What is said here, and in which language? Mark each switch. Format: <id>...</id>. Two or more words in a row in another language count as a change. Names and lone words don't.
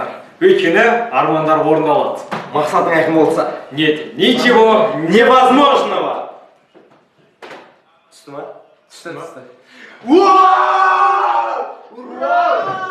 <kk>Өйткені армандар орындалады. Мақсатың айқын болса.</kk> <ru>Нет ничего невозможного.</ru> <kk>Түсті ма? Түсті.</kk> <ru>Ура!</ru>